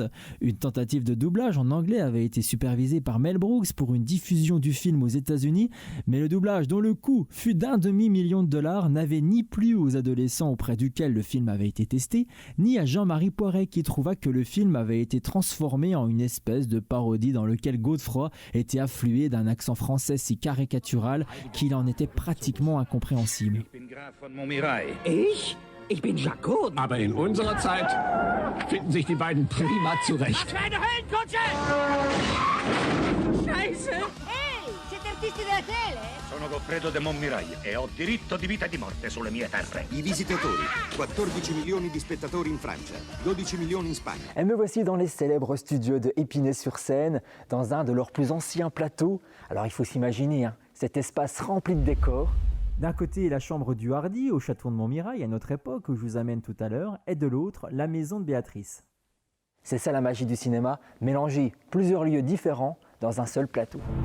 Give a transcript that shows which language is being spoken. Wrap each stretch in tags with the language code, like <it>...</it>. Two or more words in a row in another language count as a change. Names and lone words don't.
<fr>Une tentative de doublage en anglais avait été supervisée par Mel Brooks pour une diffusion du film aux États-Unis, mais le doublage dont le coût fut d'1 demi-million de dollars n'avait ni plu aux adolescents auprès duquel le film avait été testé, ni à Jean-Marie Poiret qui trouva que le film avait été transformé en une espèce de parodie dans lequel Godefroy était afflué d'un accent français si caricatural qu'il en était pratiquement incompréhensible.</fr> <de>Ich bin Graf von Montmirail. Ich? Ich bin Jacques. Aber in unserer Zeit finden sich die beiden prima zurecht. Was für eine Höllenkutsche! Scheiße!</de> <it>Ehi, siete artisti della tele? Sono Goffredo de Montmirail e ho diritto di vita e di morte sulle mie terre. I visitatori, 14 milioni di spettatori in Francia, 12 milioni in Spagna.</it> <fr>Et me voici dans les célèbres studios de Épinay-sur-Seine, dans un de leurs plus anciens plateaux. Alors il faut s'imaginer cet espace rempli de décors. D'un côté, la chambre du Hardy au château de Montmirail, à notre époque, où je vous amène tout à l'heure, et de l'autre, la maison de Béatrice. C'est ça la magie du cinéma, mélanger plusieurs lieux différents dans un seul plateau.</fr>